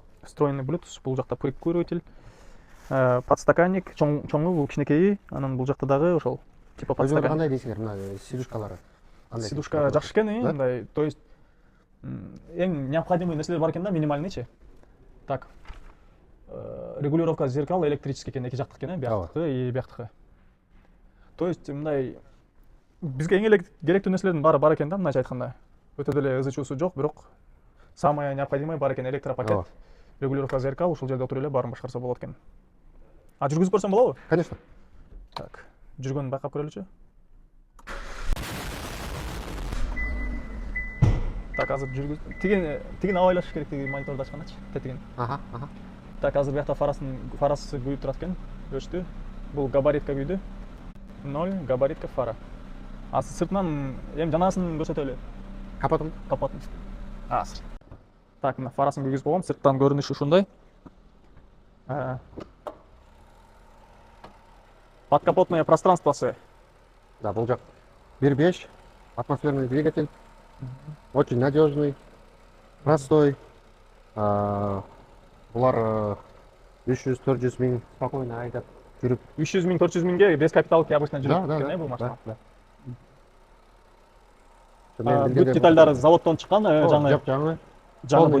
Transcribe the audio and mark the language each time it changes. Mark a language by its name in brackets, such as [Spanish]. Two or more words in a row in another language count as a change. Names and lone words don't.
[Russian] Встроенный Bluetooth, [Kyrgyz] бул жакта [Russian] прикуритель, подстаканник, [Kyrgyz] чоңу бул кичинекейи, анан бул жакта дагы ошол [Russian] типа подстаканник. [Kyrgyz] Кандай дейсиңер, мына сидушкалары? Сидушка жакшы экен, мындай, [Russian] то есть [Kyrgyz] эң необходимый нерселер бар экен да, минимальныйчы. Так. [Russian] Регулировка зеркал электрический [Kyrgyz] экен, эки жактык экен, бияктыкы и бияктыкы. [Russian] То есть [Kyrgyz] мындай бизге эң эле керектүү нерселердин баары бар экен да, мындайча айтканда. Өтө деле ызы чуусу жок, бирок [Russian] самое необходимое [Kyrgyz] бар экен, [Russian] электропакет, регулировка зеркал, [Kyrgyz] ушул жерде отуруп эле баарын башкарса болот экен. А жүргүзүп көрсөм болобу? Конечно. Так, жүргөнүн байкап көрөлүчү. Так, азыр жүргүз. Тигин абайлаш керек, тиги мониторду ачкандачы, тетигин. Так, азыр биякта фарасы күйүп турат экен, өчтү. Бул габаритка күйдү. 0 габаритка фара. А сыртынан эми жанасын көрсөтөлү. Капотун. Азыр. Так, мына фарасын күйгүзүп койгом, сырттан көрүнүшү ушундай. [Russian] Подкапотное пространствосы. [Kyrgyz] Да, бул жак 1.5, [Russian] атмосферный двигатель. Очень надежный, простой. [Kyrgyz] Булар 300-400 миң спокойно айдап жүрүп [Russian] 300 [Kyrgyz] миң 400 миңге [Russian] без капиталки обычно [Kyrgyz] да, жүрөт да, экен да, бул машина. да. Бүт детальдары заводдон чыккан, жаңы жаңы жаңы полный